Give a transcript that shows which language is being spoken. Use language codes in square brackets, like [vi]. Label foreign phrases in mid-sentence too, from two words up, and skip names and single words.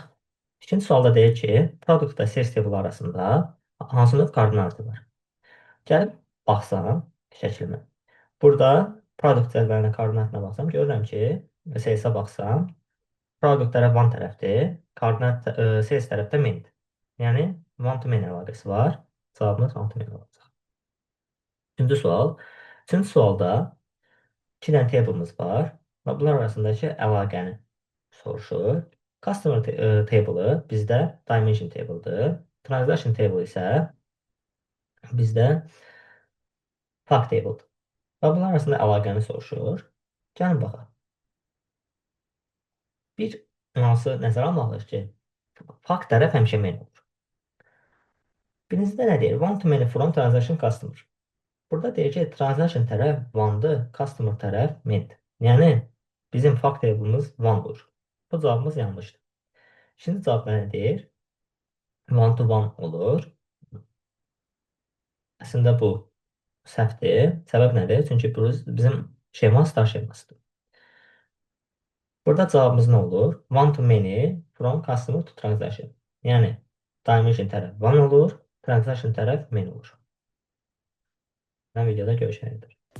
[az] İkinci sualda deyir ki, product və [en] sales table [az] arasında hansı növ koordinatı var? Gəlib baxsam şəklimə. Burada product cədvəlinə koordinatına baxsam, görürəm ki, sales'a baxsam, product tərəf one tərəfdir, koordinat sales tərəfdə main'dir. Yəni [en] one to many [az] əlaqəsi var. Cavabımız [en] one to many [az] olacaq. Üçüncü sual. Üçüncü sualda 2 dənə table'ımız var və bunlar arasındakı əlaqəni soruşur. [en] Customer table'ı [az] bizdə [en] dimension table'dır. Transaction table [az] isə bizdə [en] fact table'dır. [az] Və bunlar arasında əlaqəni soruşur. Gəlin baxaq. Bir nüansı nəzərə almalıyıq ki, fact tərəf həmişə main olur. Birincidə nə deyir? [en] One to many from transaction customer. [az] Burada deyir ki, transaction tərəf one-dır, customer tərəf main-dir. Yəni, bizim [en] fact table'ımız [az] one-dur. Bu cavabımız yanlışdır. Şimdi cavab nə deyir? [en] One to one olur. [az] Əslində bu səhvdir. Səbəb nədir? Çünki bizim şema star şemasıdır. Burada cavabımız nə olur? [en] One to many from customer to transaction. [az] Yəni, dimension tərəf one olur, transaction tərəf many olur. Mən videoda görüşənədir.